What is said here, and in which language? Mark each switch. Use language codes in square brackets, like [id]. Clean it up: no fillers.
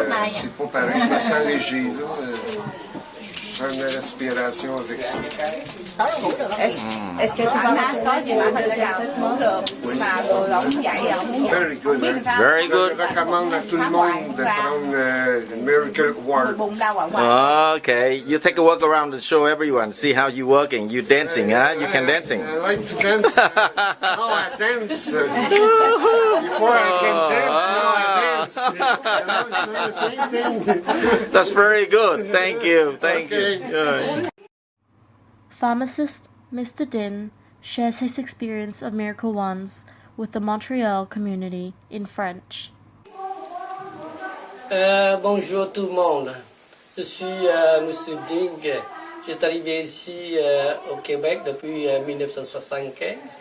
[fr] C'est pas pareil, je me sens léger, là. Je sens une respiration avec ça. Est-ce que tu vas retourner pour le deuxième traitement? [en] Very good. Very good. [fr] Je recommande à tout le monde de prendre Miracle Ward. [en] Okay, you take a walk around and show everyone. See how you working. You dancing, huh? You can dancing. I like to dance. Now I dance. Before I can dance, now I dance. It's the same thing. That's very good. Thank you. Thank you. Good. Pharmacist Mr. Din shares his experience of Miracle Ones with the Montreal community in French. [fr] Bonjour tout le monde. Je suis Monsieur Ding. J'ai arrivé ici au Québec depuis 1975.